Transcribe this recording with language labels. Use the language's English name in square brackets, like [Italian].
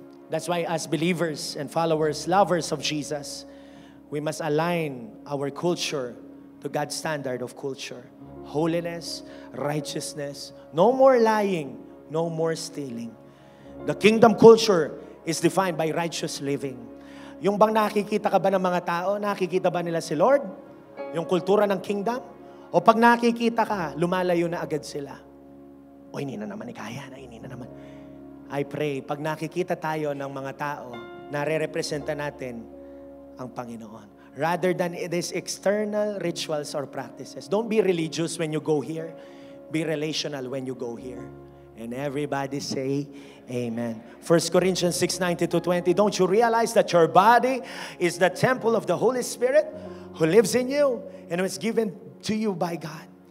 [English] That's why as believers and followers, lovers of Jesus, we must align our culture to God's standard of culture. Holiness, righteousness, no more lying, no more stealing. The kingdom culture is defined by righteous living. [Filipino] Yung bang nakikita ka ba ng mga tao, nakikita ba nila si Lord? Yung kultura ng kingdom? O pag nakikita ka, lumalayo na agad sila. O hindi na naman kaya na, hindi na naman. [English] I pray, [Filipino] pag nakikita tayo ng mga tao, nare-representa natin ang Panginoon. [English] Rather than these external rituals or practices. Don't be religious when you go here. Be relational when you go here. And everybody say, Amen. 1 Corinthians 6:19-20. Don't you realize that your body is the temple of the Holy Spirit who lives in you and was given to you by God?